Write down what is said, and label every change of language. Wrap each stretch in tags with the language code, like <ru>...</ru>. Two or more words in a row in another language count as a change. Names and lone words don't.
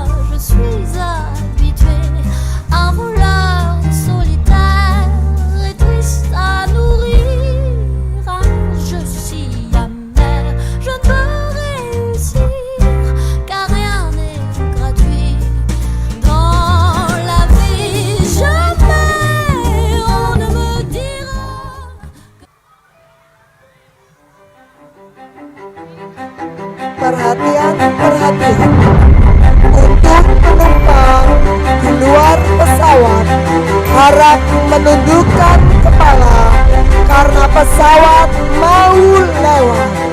<fr>Je suis habituée à un voleur solitaire et triste à nourrir. Ah, je suis amère, je ne peux réussir car rien n'est gratuit dans la vie. Jamais on ne me dira.</fr> <id>Perhatian, perhatian. Untuk penumpang di luar pesawat, harap menundukkan kepala karena pesawat mau lewat.</id>